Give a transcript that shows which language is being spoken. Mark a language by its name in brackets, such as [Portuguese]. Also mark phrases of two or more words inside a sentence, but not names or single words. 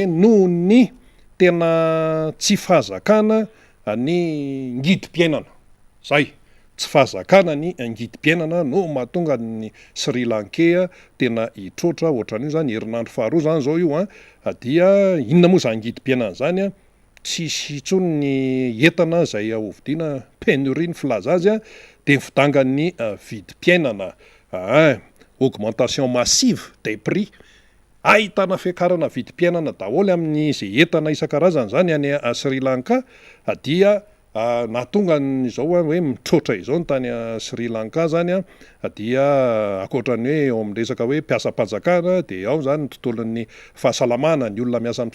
[Malagasy] noho ny tena tsy fahazakana ny ngidim-piainana zay tsy fahazakana ny ngidim-piainana no mahatonga ny Sri Lankea tena hitrotra ohatran'io zany herinandro faharoa zany zao io dia inona moa zany ngidim-piainana zany tsisy intsony ny entana zay hovidiana pénurie ny filaza azy dia mividangan'ny vidim-piainana [French] augmentation massive des prix [Malagasy] ahitana fiakarana vidim-piainana daholo amin'ny izay entana isan-karazany zany any Sri Lanka dia nahatonga izao hoe mitrotra izao ny tany Sri Lanka zany dia akoatrany hoe eo amin'ny resaka hoe mpiasa-panjakana dia ao zany ny tontolon'ny fahasalamana ny olona miasa amin'ny